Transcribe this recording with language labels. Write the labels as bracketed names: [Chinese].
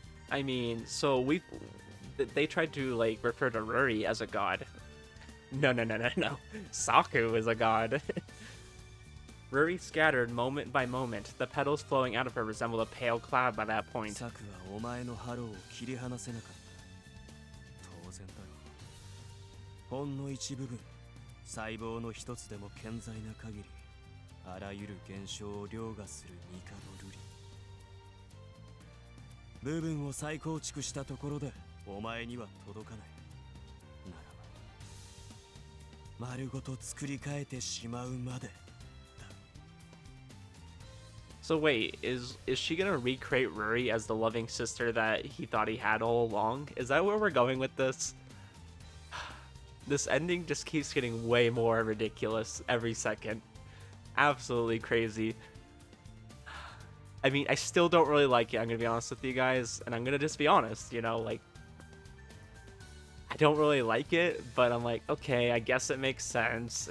[English] I mean, so they tried to like refer to Ruri as a god. No. Saku is a god. Ruri scattered moment by moment. The petals flowing out of her resembled a pale cloud by that point. [Japanese] サクはお前のハローを切り離せなかった。当然だろう。ほんの一部分、細胞の一つでも健在な限り、あらゆる現象を凌駕するニカのルリ。部分を再構築したところで、お前には届かない。ならば、丸ごと作り変えてしまうまで。 [English] So wait, is she gonna recreate Ruri as the loving sister that he thought he had all along? Is that where we're going with this? This ending just keeps getting way more ridiculous every second. Absolutely crazy. I mean, I still don't really like it, I'm gonna be honest with you guys, and I'm gonna just be honest, you know, like, I don't really like it, but I'm like, okay, I guess it makes sense.